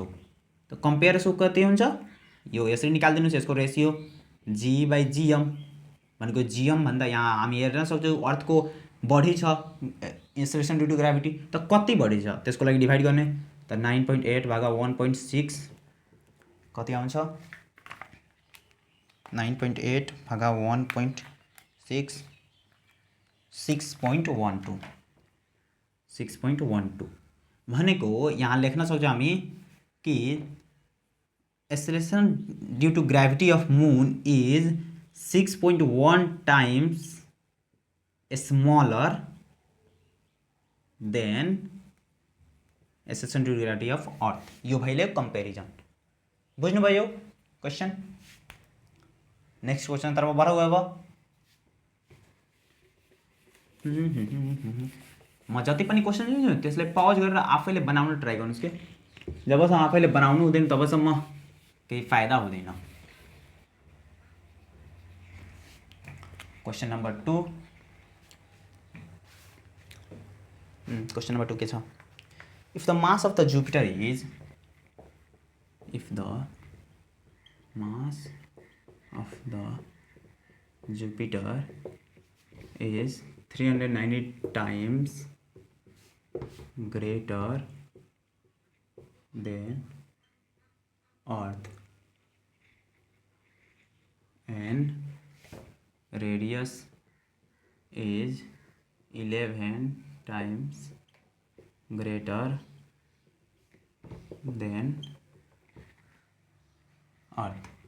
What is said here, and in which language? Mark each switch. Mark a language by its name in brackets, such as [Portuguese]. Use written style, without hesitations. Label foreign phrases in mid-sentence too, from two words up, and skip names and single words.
[Nepali] त कम्पेयर सो कति हुन्छ, यो यसरी निकालिदिनुहोस्, यसको रेसियो G/GM भनेको GM भन्दा यहाँ हामी हेर्न सक्छौँ अर्थको बढी छ [English] acceleration due to gravity, [Nepali] त कति बढी छ त्यसको लागि डिभाइड गर्ने, त 9.8 / 1.6 कति आउँछ 9.8 भागा 1.6 6.12 भनेको यहाँ लेख्न सक्छौँ हामी कि [English] acceleration due to gravity of moon is 6.1 times smaller than acceleration due to gravity of Earth. [Nepali] यो भइले कंपेरिजन। बुझ्नुभयो क्वेश्चन। [English] next question [Nepali] तर्फ बढौँ अब। म जति पनि क्वेश्चन लिन्छु त्यसलाई पज गरेर आफैले बनाउन ट्राई गर्नुहोस् के। जबसम्म आफैले बनाउनु हुँदैन तबसम्म केही फाइदा हुँदैन। [English] question number [Nepali] 2 के छ? [English] if the mass of the Jupiter is is 390 times greater than Earth and radius is 11 times greater than Earth.